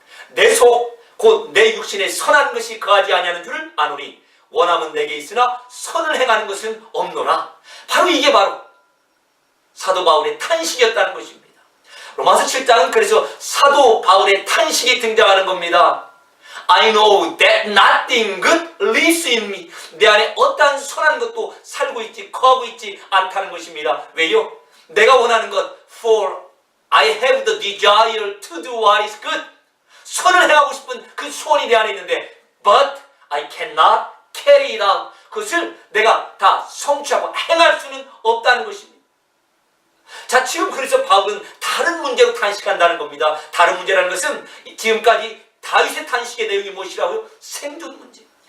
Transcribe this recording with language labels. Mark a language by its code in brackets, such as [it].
[ko] 내 속 곧 내 육신에 선한 것이 거하지 아니하는 줄을 아노니 원함은 내게 있으나 선을 행하는 것은 없노라. 바로 이게 바로 사도 바울의 탄식이었다는 것입니다. 로마서 7장은 그래서 사도 바울의 탄식이 등장하는 겁니다. [en] I know that nothing good lives in me. [ko] 내 안에 어떠한 선한 것도 살고 있지, 거하고 있지 않다는 것입니다. 왜요? 내가 원하는 것, [en] For I have the desire to do what is good. [ko] 선을 행하고 싶은 그 소원이 내 안에 있는데 [en] But I cannot carry it out. [ko] 그것을 내가 다 성취하고 행할 수는 없다는 것입니다. 자, 지금 그래서 바울은 다른 문제로 탄식한다는 겁니다. 다른 문제라는 것은 지금까지 다윗의 탄식의 내용이 무엇이라고요? 생존 문제.